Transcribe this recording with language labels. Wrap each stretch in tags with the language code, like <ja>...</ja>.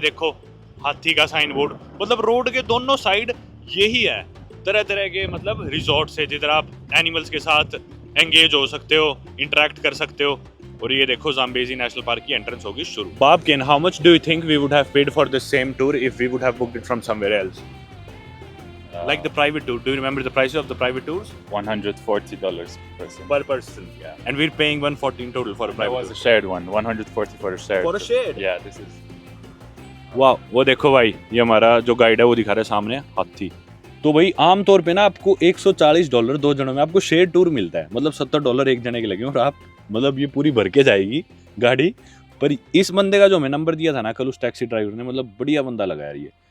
<hi>देखो हाथी का साइन बोर्ड, मतलब रोड के दोनों साइड यही है। तरह तरह के मतलब रिजॉर्ट्स है जिधर आप एनिमल्स के साथ एंगेज हो सकते हो, इंटरेक्ट कर सकते हो। और ये देखो जाम्बेजी नेशनल पार्क की एंट्रेंस होगी शुरू।</hi> <en>बाबकिन, how much do you think we would have paid for the same tour if we would have booked it from somewhere else? Like the private tour, do you remember the prices of the private tours? $140 per person. Per person. Yeah. And we're paying 114 total for a That private was a tour. shared one. 140 for a shared. For a shared? Yeah, this is.</en> <hi>वाह, वो देखो भाई, ये हमारा जो guide है वो दिखा रहा है सामने हाथी। तो भाई आमतौर पे ना आपको $140 2 जनों में आपको शेयर टूर मिलता है। मतलब $70 एक जने के लगे और आप मतलब ये पूरी भर के जाएगी गाड़ी। पर इस बंदे का जो हमें नंबर दिया था ना कल उस टैक्सी ड्राइवर ने, मतलब बढ़िया बंदा लगा यार ये।</hi>